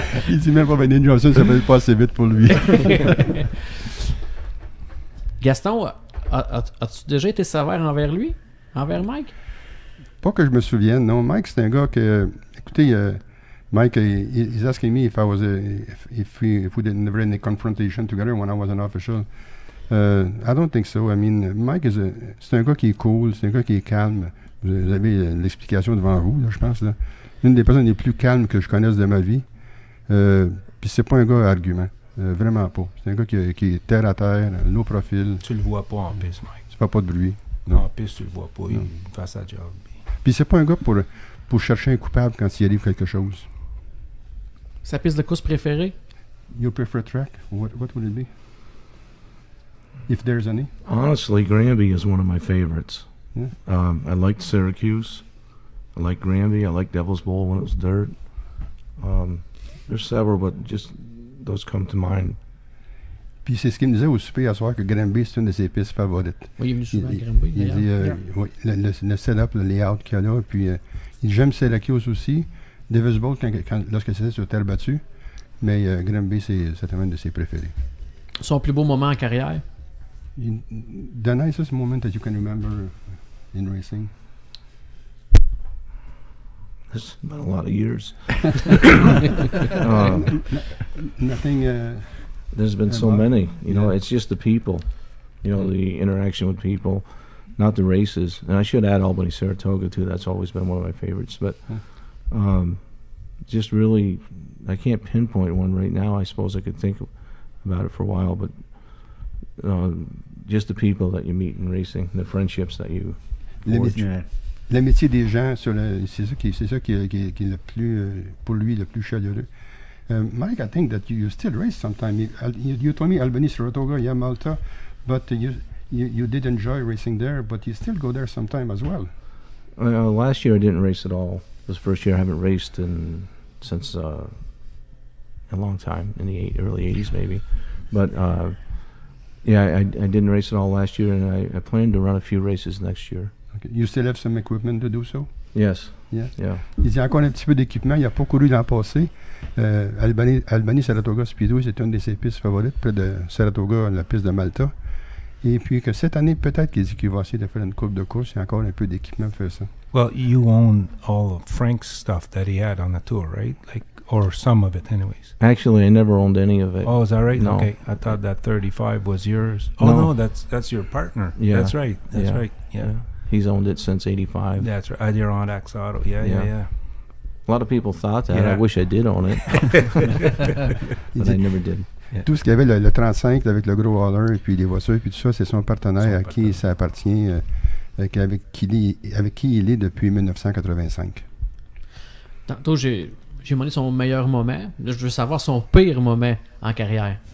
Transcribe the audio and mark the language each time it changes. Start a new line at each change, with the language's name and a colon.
French: Il dit même pas Danny Johnson, ça va pas assez vite pour lui. Gaston, as-tu déjà été sévère envers lui? Envers Mike? Pas que je me souvienne, non. Mike, c'est un gars que... Écoutez,
English: Mike, he's asking me if we didn't never any confrontation together when I was an official. I don't think so. I mean,
French: Mike c'est un gars qui est cool, c'est un gars qui est calme. Vous avez l'explication devant vous, là, je pense. Là. Une des personnes les plus calmes que je connaisse de ma vie. Puis c'est pas un gars à argument. Vraiment pas. C'est un gars qui est terre à terre, low profil. Tu le vois pas en piste, Mike. Tu fais pas de bruit. Non. En piste, tu le vois pas. Il fait sa job. Puis c'est pas un gars pour chercher un coupable quand il arrive quelque chose. Sa piste de course préférée?
English: Your preferred track? What would it be? If there's any? Honestly, Granby is one of my favorites. Yeah. I liked Syracuse. I like Granby. I like Devil's Bowl when it was dirt. There's several, but just those come to mind.
French: Puis c'est ce qu'il me disait au souper à soir, que Granby, c'est une de ses pistes favorites. Oui, il est venu souvent à Granby. Il dit, oui, le setup, le layout qu'il y a là. Puis il dit, j'aime Syracuse aussi. Devil's Bowl, lorsque c'était sur terre battue. Mais Granby, c'est certainement un de ses préférés. Son plus beau moment en carrière?
English: The nicest moment that you can remember in racing? It's been a lot of years. Nothing. There's been so many. You know, it's just the people. You know, the interaction with people, not the races. And I should add Albany Saratoga too. That's always been one of my favorites. But just really, I can't pinpoint one right now. I suppose I could think about it for a while, but just the people that you meet in racing, the friendships that you forge.
French: L'amitié des gens, c'est ça qui est le plus, pour lui, le plus chaleureux.
English: Mike, I think that you still race sometimes. You told me Albany, Saratoga, yeah, Malta, but you did enjoy racing there, but you still go there sometime as well. Last year I didn't race at all. This first year I haven't raced since a long time, in the early 80s maybe. But yeah, I didn't race at all last year, and I plan to run a few races next year. Okay. You still have some equipment to do so? Yes. Yeah. Yeah.
French: Il y a encore un petit peu d'équipement. Il n'a pas couru l'an passé. Albany, Saratoga Speedway, c'est une de ses pistes favorites, près de Saratoga, la piste de Malta. Et puis que cette année, peut-être qu'il va essayer de faire une coupe de course. Il y a encore un peu d'équipement pour faire ça.
English: Well, you own all of Frank's stuff that he had on the tour, right? Like, or some of it anyways. Actually, I never owned any of it. Oh, is that right? No. Okay. I thought that 35 was yours. Oh, No. no, that's your partner. Yeah. That's right. That's right. Yeah. He's owned it since '85. That's right. Adirondack Auto. Yeah. A lot of people thought that. I wish I did own it. But I never did. Yeah.
French: Tout ce qu'il y avait, le 35 avec le gros hauler, et puis les voitures, puis tout ça, c'est son partenaire à qui ça appartient, avec qui il est depuis 1985. Tantôt, j'ai demandé son meilleur moment. Là, je veux savoir son pire moment en carrière.